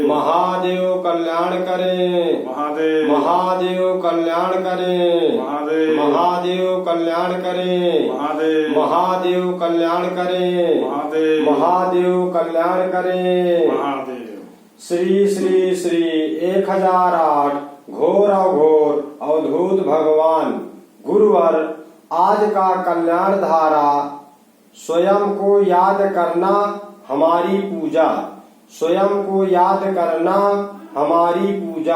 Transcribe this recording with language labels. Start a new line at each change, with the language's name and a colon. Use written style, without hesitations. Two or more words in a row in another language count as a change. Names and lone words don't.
Hindi: महादेव कल्याण करे। महादेव महादेव कल्याण करे। महादेव महादेव कल्याण करे। महादेव महादेव कल्याण करे। महादेव महादेव कल्याण करे। महादेव। श्री श्री श्री 1008 घोर अघोर अवधूत भगवान गुरुवर आज का कल्याण धारा। स्वयं को याद करना हमारी पूजा। स्वयं को याद करना हमारी पूजा।